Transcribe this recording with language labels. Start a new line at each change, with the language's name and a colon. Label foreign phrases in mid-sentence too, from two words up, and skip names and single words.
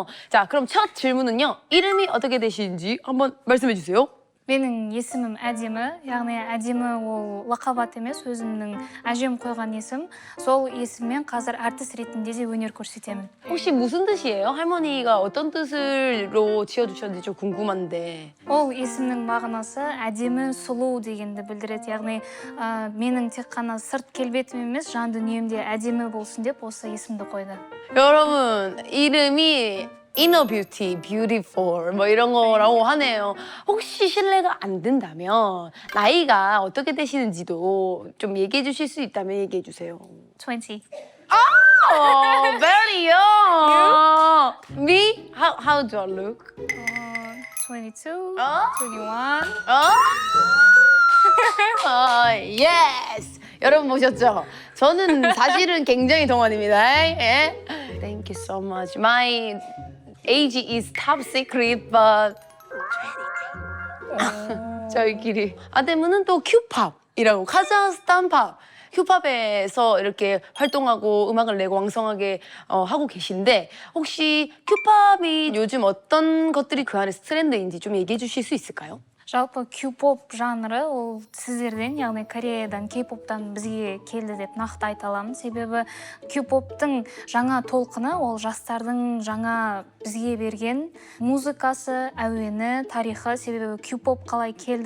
Korean: 자, 그럼 첫 질문은요. 이름이 어떻게 되시는지 한번 말씀해 주세요.
Kazakh: менің есімім әдемі, яғни әдемі ол лақап емес, өзімнің әжем қойған есім. Сол есіммен қазір артист ретінде де өнер көрсетемін.
Korean: 혹시 무슨 뜻이에요? 할머니가 어떤 뜻으로 지어주셨는지 좀 궁금한데.
Kazakh: Ол есімнің мағынасы әдемі, сұлу дегенді білдіреді. Яғни менің тек қана сырт келбетім емес, жан дүниемде әдемі болсын деп осы есімді қойды.
Korean: 여러분, 이름이
English: inner beauty, beautiful
Korean: 뭐 이런 거라고 하네요. 혹시 실례가 안 된다면 나이가 어떻게 되시는지도 좀 얘기해 주실 수 있다면 얘기해 주세요. 20.
English: Oh, very young. Me? How do I look? 22,
Korean: 어? 21.
English: Yes.
Korean: 여러분 보셨죠? 저는 사실은 굉장히 동안입니다. 예?
English: Thank you so much. My age is top secret, but 20.
Korean: 저희끼리. 아데무는 또 큐팝이라고, 카자흐스탄 팝. 큐팝에서 이렇게 활동하고 음악을 내고 왕성하게 하고 계신데, 혹시 큐팝이 요즘 어떤 것들이 그 안에서 트렌드인지 좀 얘기해 주실 수 있을까요?
Kazakh: Жалпы Q-pop жанры ол сіздерден, яғни Кореядан, K-pop'тан бізге келді деп нақты айта аламын. Себебі Q-pop'тың жаңа толқыны ол жастардың жаңа бізге берген музыкасы, әуені, тарихы. Себебі Q-pop қалай келді?